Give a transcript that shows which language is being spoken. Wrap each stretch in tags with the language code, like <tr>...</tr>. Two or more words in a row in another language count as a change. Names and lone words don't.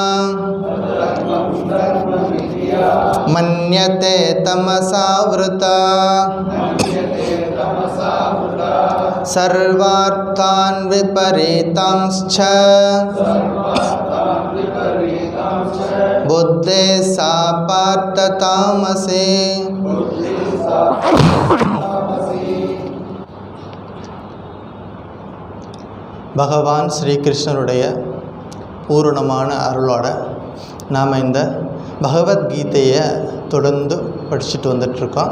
<sa>मन्यते तमसावृता सर्वार्थान् विपरीतांश्च बुद्धे सा पार्थ तामसी।</sa> <ta>பகவான் ஸ்ரீகிருஷ்ணனுடைய பூரணமான அருளோட நாம் இந்த பகவத்கீதையை தொடர்ந்து படிச்சுட்டு வந்துட்டுருக்கோம்.</ta>